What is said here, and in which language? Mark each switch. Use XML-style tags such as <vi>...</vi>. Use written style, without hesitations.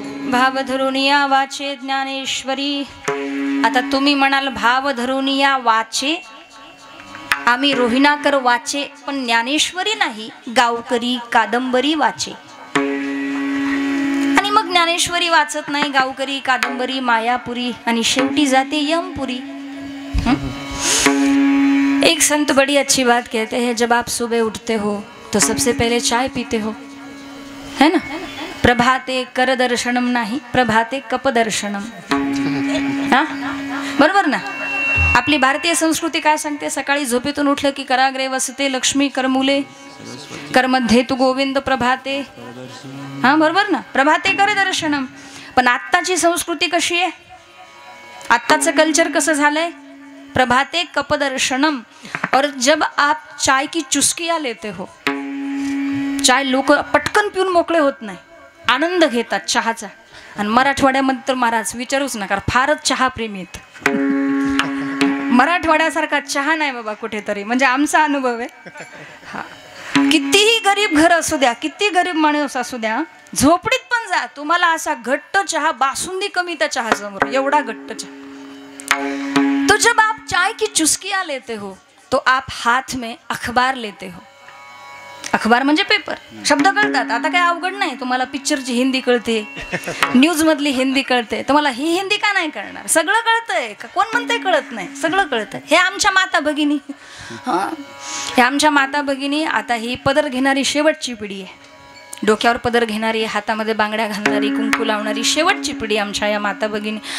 <mr>भाव धरुनिया वाचे ज्ञानेश्वरी. आता तुम्ही म्हणाल भाव धरुनिया वाचे. आम्ही रोहिणाकर वाचे पण ज्ञानेश्वरी नाही. गावकरी कादंबरी वाचे. आणि मग ज्ञानेश्वरी वाचत नाही. गावकरी कादंबरी मायापुरी आणि शेवटी जाते यमपुरी.</mr> <hi>एक संत बड़ी अच्छी बात कहते हैं. जब आप सुबह उठते हो तो सबसे पहले चाय पीते हो, है ना?</hi> <mr>प्रभाते कर दर्शनम नाही, प्रभाते कप दर्शनम. हा बरोबर ना? आपली भारतीय संस्कृती काय सांगते? सकाळी झोपेतून उठलं की</mr> <sa>कराग्रे वसते लक्ष्मी, करमुले करमध्ये तू गोविंद प्रभाते.</sa> <mr>हा बरोबर ना? प्रभाते कर दर्शनम. पण आत्ताची संस्कृती कशी आहे? आत्ताचं कल्चर कसं झालंय? प्रभाते कप दर्शनम.</mr> <hi>और जब आप चाय की चुस्किया लेते हो,</hi> <mr>चाय लोक पटकन पिऊन मोकळे होत नाही, आनंद घेतात चहाचा. आणि मराठवाड्यामध्ये तर महाराज विचारूच नका, फारच चहा प्रेमी आहेत. मराठवाड्यासारखा चहा नाही बाबा कुठेतरी, म्हणजे आमचा अनुभव आहे. हा कितीही गरीब घर असू द्या, किती गरीब माणूस असू द्या, झोपडीत पण जा, तुम्हाला असा घट्ट चहा, बासुंदी कमी त्या चहा समोर, एवढा घट्ट चहा.</mr> <hi>तो जब आप चाय की चुस्कियां लेते हो तो आप हाथ में अखबार लेते हो.</hi> <mr>अखबार म्हणजे पेपर, शब्द कळतात. आता काय अवघड नाही, तुम्हाला पिक्चरची हिंदी कळते, न्यूज मधली हिंदी कळते, तुम्हाला ही हिंदी का नाही कळणार? सगळं कळतंय. कोण म्हणतंय कळत नाही? सगळं कळतंय. हे आमच्या माता भगिनी, हां, हे आमच्या माता भगिनी. आता ही पदर घेणारी शेवटची पिढी आहे, डोक्यावर पदर घेणारी, हातामध्ये बांगड्या घालणारी, कुंकू लावणारी शेवटची पिढी आमच्या या माता भगिनी.</mr>